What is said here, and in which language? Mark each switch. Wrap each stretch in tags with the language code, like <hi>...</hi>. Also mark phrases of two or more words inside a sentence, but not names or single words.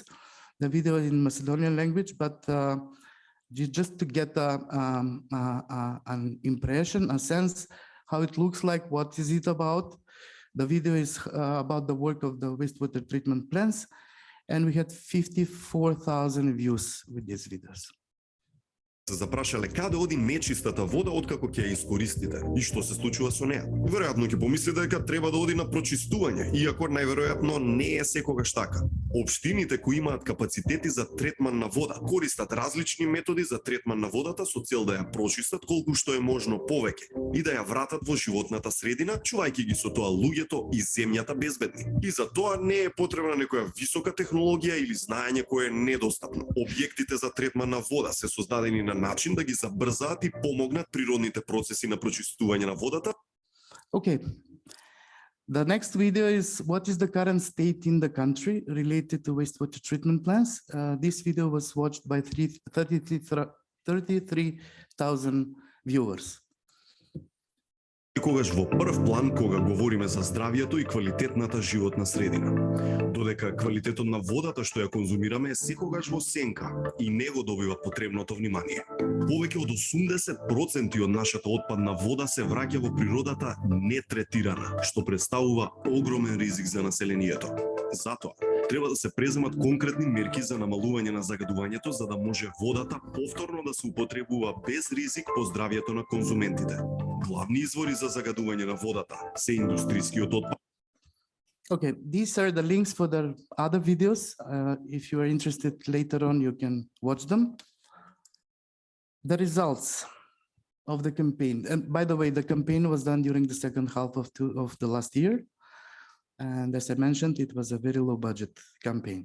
<en>The video is in Macedonian language, but just to get an impression, a sense how it looks like, what is it about. The video is about the work of the wastewater treatment plants, and we had 54,000 views with these videos.</en> <mk>Се запрашале каде оди нечистата вода откако ќе ја искористите и што се случува со неа. Веројатно ќе помислите дека треба да оди на прочистување, иако најверојатно не е секогаш така. Општините кои имаат капацитети за третман на вода користат различни методи за третман на водата со цел да ја прочистат колку што е можно повеќе и да ја вратат во животната средина, чувајќи ги со тоа луѓето и земјата безбедни. И за тоа не е потребна некоја висока технологија или знаење кое е недостапно. Објектите за третман на вода се создадени на начин да ги забрзаат и помогнат природните процеси на прочистување на водата.</mk> <en>Okay. The next video is what is the current state in the country related to wastewater treatment plants. This video was watched by 33,000 viewers.</en> <mk>Секогаш во прв план кога говориме за здравјето и квалитетната животна средина. Додека квалитетот на водата што ја конзумираме е секогаш во сенка и не го добива потребното внимание. Повеќе од 80% од нашата отпадна вода се враќа во природата нетретирана, што представува огромен ризик за населението. Затоа треба да се преземат конкретни мерки за намалување на загадувањето за да може водата повторно да се употребува без ризик по здравјето на конзументите. Главни извори за загадување на водата се индустрискиот отпад.</mk> <en>Okay, these are the links for the other videos. If you are interested later on, you can watch them. The results of the campaign. And by the way, the campaign was done during the second half of the last year. And as I mentioned, it was a very low budget campaign.</en>